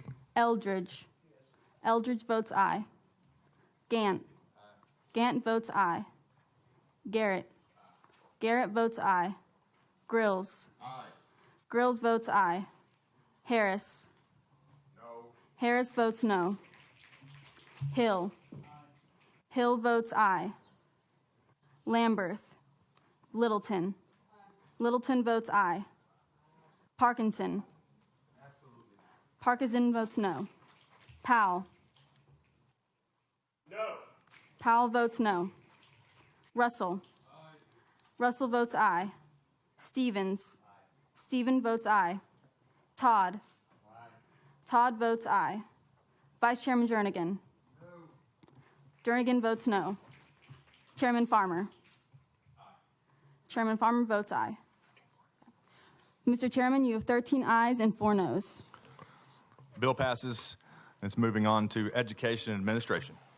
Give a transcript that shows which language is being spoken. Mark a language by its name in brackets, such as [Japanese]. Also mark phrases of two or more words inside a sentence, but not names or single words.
[English] Eldridge. Eldridge votes aye. Gant. Gant votes aye. Garrett. Garrett votes aye. Grills. Grills votes aye. Harris. No. Harris votes no. Hill. Hill votes aye. Lamberth. Littleton. Littleton votes aye. Parkinson. Parkinson votes no. Powell. No. Powell votes no. Russell. Russell votes aye. Stevens. Stevens votes aye. Todd. Todd votes aye. Vice Chairman Jernigan. Jernigan votes no. Chairman Farmer. Chairman Farmer votes aye. Mr. Chairman, you have 13 ayes and 4 noes. Bill passes, and it's moving on to education and administration.